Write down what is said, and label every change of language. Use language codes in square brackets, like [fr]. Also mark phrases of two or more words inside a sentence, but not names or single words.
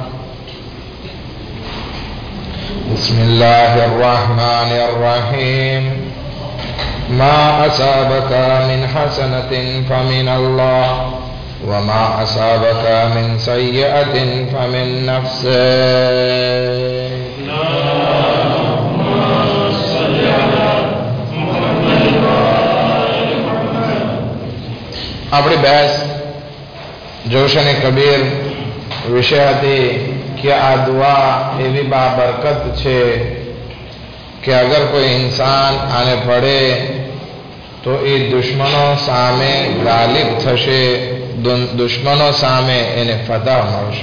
[ar] بسم الله الرحمن الرحيم. ما أصابك من حسنة فمن الله وما أصابك من سيئة فمن نفسك. [gu] આપણી બહેસ જોશન કબીર વિષય હતી કે આ દુઆ એવી બાબરકત છે કે અગર કોઈ ઇન્સાન આને પડે તો એ દુશ્મનો સામે ગાલિબ થશે, દુશ્મનો સામે એને ફતહ મળશે.